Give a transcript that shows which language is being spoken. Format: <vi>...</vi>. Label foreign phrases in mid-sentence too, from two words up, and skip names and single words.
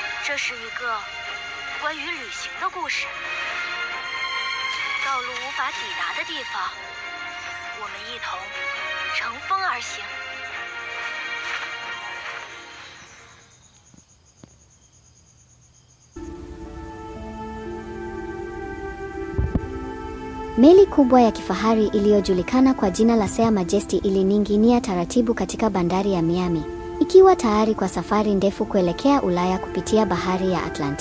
<zh>这是一个关于旅行的故事。道路无法抵达的地方，我们一同乘风而行。</zh> <sw>Meli kubwa ya kifahari iliyojulikana kwa jina la Sea Majesty ilining'inia taratibu katika bandari ya Miami, ikiwa tayari kwa safari ndefu kuelekea Ulaya kupitia bahari ya Atlanti.</sw>